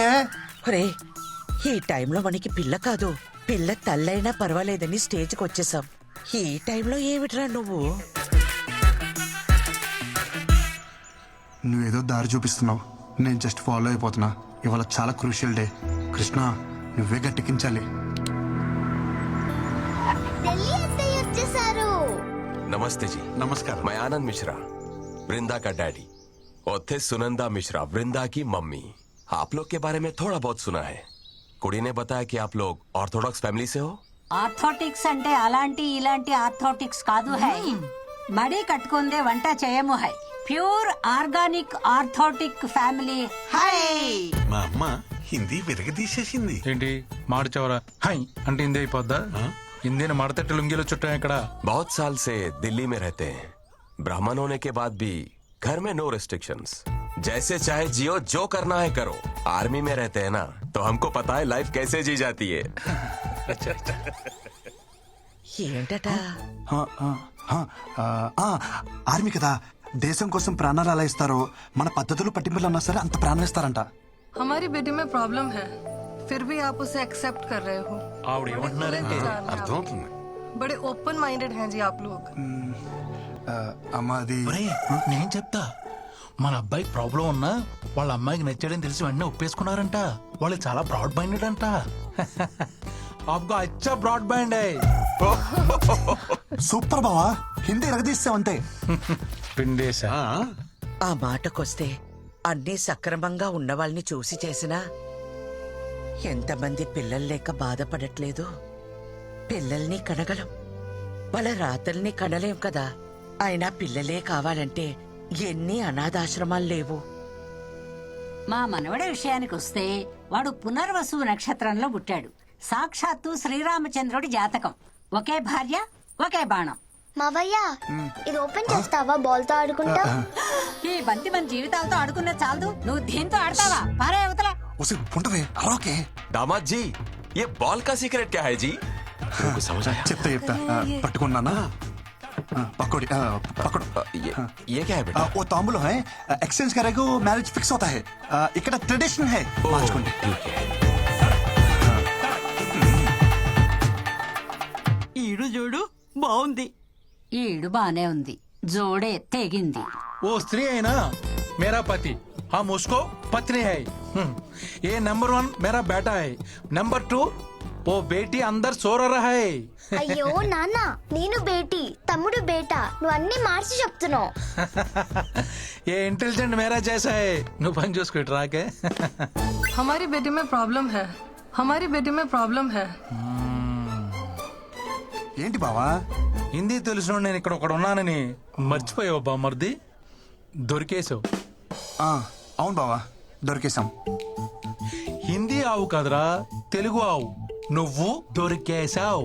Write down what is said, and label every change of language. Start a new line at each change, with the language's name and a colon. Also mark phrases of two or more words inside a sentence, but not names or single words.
Telugu: ఒరే, ఈ టైంలో మనకి పిల్ల కాదు, పిల్ల తల్లైనా పర్వాలేదని స్టేజ్కి వచ్చేసాం. ఈ టైంలో ఏమిట్రా నువ్వు? నువ్వేదో దారి చూపిస్తున్నావు, నేను జస్ట్ ఫాలో అయిపోతున్నా. ఇవాళ చాలా క్రూషియల్ డే. కృష్ణ, నువ్వే గట్టెక్కించాలి.
Hindi: नमस्ते जी। नमस्कार। मैं आनंद मिश्रा, वृंदा का डैडी, और थे सुनंदा मिश्रा, वृंदा की मम्मी। आप लोग के बारे में थोड़ा बहुत सुना है। कुड़ी ने बताया कि आप लोग ऑर्थोडॉक्स फैमिली से हो।
Telugu: ఆర్థోటిక్స్ అంటే అలాంటి ఇలాంటి ఆర్థోటిక్స్ కాదు హై, మడి కట్టుకుందే వంట చేయము హై, ప్యూర్ ఆర్గానిక్ ఆర్థోటిక్ ఫ్యామిలీ హై. మా అమ్మ హిందీ విరగదీసేసింది. ఏంటి మార్చవరా? హై అంటే హిందీ అయిపోద్దా? హిందీని మడతట్టి లుంగీలో చుట్టాం ఇక్కడ.
Hindi: बहुत साल से दिल्ली में रहते हैं। ब्राह्मण होने के बाद भी घर में नो रिस्ट्रिक्शंस, जैसे चाहे जियो, जो करना है करो। आर्मी में रहते हैं ना, तो हमको पता है लाइफ कैसे जी जाती है।
Telugu: ఏంటట? ఆర్మీ కదా, దేశం కోసం ప్రాణాలు అలా ఇస్తారో, మన పద్ధతులు పట్టింపులు అన్నా సరే అంత ప్రాణాలు ఇస్తారంట.
Hindi: हमारी बेटी में प्रॉब्लम है, फिर भी आप उसे एक्सेप्ट कर रहे हो.
Telugu: ఆవిడ ఏమంటున్నారంటే అర్థమవుతుంది.
Hindi: बड़े ओपन माइंडेड हैं जी आप लोग.
Telugu: అమ్మా అది నేను చెప్తా. మన అబ్బాయికి ప్రాబ్లం ఉన్నా వాళ్ళ అమ్మాయికి నచ్చాడని తెలిసి వెంటనే ఒప్పేసుకున్నారంట. వాళ్ళు చాలా బ్రాడ్ మైండెడ్ అంట.
Hindi: आपको अच्छा ब्रॉड बैंड है.
Telugu: సూపర్ బావా, హిందీ ఎరగదీసావంతే. పిండేశా. ఆ మాటకొస్తే అన్నీ సక్రమంగా ఉన్న వాళ్ళని చూసి చేసినా ఎంతమంది పిల్లలు లేక బాధపడట్లేదు. పిల్లల్ని కనగలం, వాళ్ళ రాతల్ని కనలేం కదా. అయినా పిల్లలే కావాలంటే ఎన్ని అనాథాశ్రమాలు లేవు. మా మనవడి విషయానికి వస్తే వాడు పునర్వసు నక్షత్రంలో పుట్టాడు. సాక్షాత్తు శ్రీరామచంద్రుడి జాతకం. ఒకే భార్య, ఒకే బాణం. మావయ్య, ఇది ఓపెన్ చేస్తావా? బాల్ తో ఆడుకుంటా. ఈ బంతి మన జీవితాలతో ఆడుకున్న చాలదు, నువ్వు దీంతో ఆడతావా? పారే అవతల.
Hindi: दामाद जी, ये बॉल का सीक्रेट क्या है जी? समझ आया?
Telugu: చెప్తా చెప్తా. పట్టుకున్నానా?
Hindi: पकड़ पकड़। ये क्या है बेटा? वो तांबूल है, एक्सचेंज करेगा मैरिज फिक्स होता है।
Telugu: ఇక్కడ ట్రెడిషన్ है, మార్చుకోండి. ఈడు చూడు బాగుంది. ఈడు బానే ఉంది, జోడే తెగింది.
Hindi: वो स्त्री है ना, मेरा पति, हम उसको पत्नी है. ये नंबर 1 मेरा बेटा है, नंबर 2 वो बेटी अंदर सो रहे.
Telugu: అయ్యో నాన్న నేను బేటీ తమ్ముడు బేటా నువ్వు అన్ని మార్చి చెప్తున్నావు.
Hindi: ये इंटेलिजेंट मेरा जैसा है.
Telugu: నువ్వు పని చూసుకో ఇటు రాకే.
Hindi: हमारी बेटी में प्रॉब्लम है हमारी बेटी में प्रॉब्लम है
Telugu: ఏంటి బావా? హిందీ తెలిసిన నేను ఇక్కడ ఒకడు ఉన్నానని మర్చిపోయావు బామ్మర్ది. దొరికేసావు. అవును బావా, దొరికేశాం. హిందీ ఆవు కాదురా, తెలుగు ఆవు. నువ్వు దొరికేశావు.